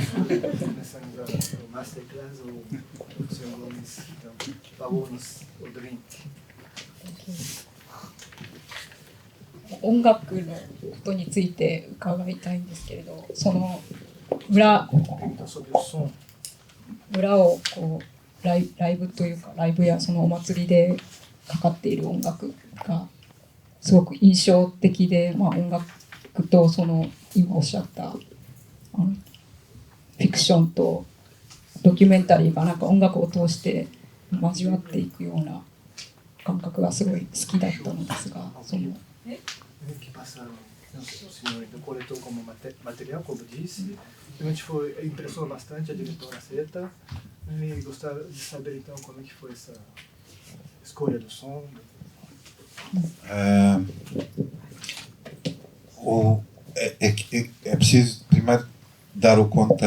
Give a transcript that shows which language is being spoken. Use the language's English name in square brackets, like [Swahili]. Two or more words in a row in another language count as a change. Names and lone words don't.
[Japanese] 音楽のことについて伺いたいんですけれど、その村をこうライブというかライブやそのお祭りでかかっている音楽がすごく印象的で、音楽とその今おっしゃったフィクションとドキュメンタリーがなんか音楽を通して交わっていくような感覚がすごい好きだったのですが、その [Portuguese] Que passaram, senhorita coletou como material, como disse. Realmente foi, impressionou bastante a diretora Seta. E gostaria de saber então como é que foi essa escolha do som. É preciso primeiro dar o contexto.